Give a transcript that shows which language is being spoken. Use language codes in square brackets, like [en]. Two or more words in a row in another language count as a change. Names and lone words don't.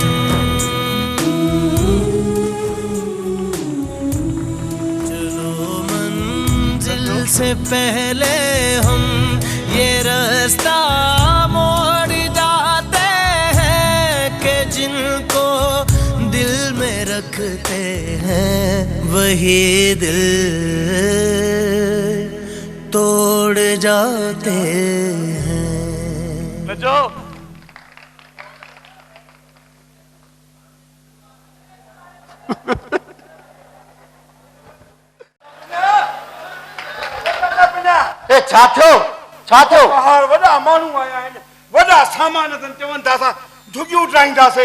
[hi] से पहले हम ये रास्ता मोड़ जाते हैं कि जिनको दिल में रखते हैं वही दिल तोड़ जाते हैं। [sd] नजो छा थियो ॿाहिरि वॾा माण्हू आया आहिनि, वॾा सामान अथनि, चवनि था असां झुगियूं ठाहींदासीं।